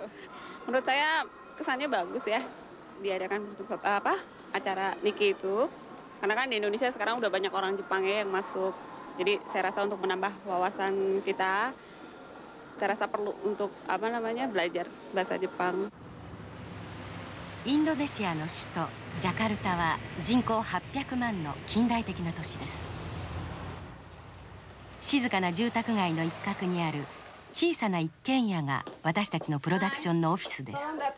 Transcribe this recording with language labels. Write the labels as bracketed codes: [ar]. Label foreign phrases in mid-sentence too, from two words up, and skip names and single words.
[id] Menurut saya kesannya bagus ya, diadakan acara Niki itu. Karena kan di Indonesia sekarang udah banyak orang Jepang ya yang masuk. Jadi saya rasa untuk menambah wawasan kita, saya rasa perlu untuk belajar bahasa Jepang. [ja] インドネシアの首都ジャカルタは人口800万の近代的な都市です。静かな住宅街の一角にある小さな一軒家が私たちのプロダクションのオフィスです。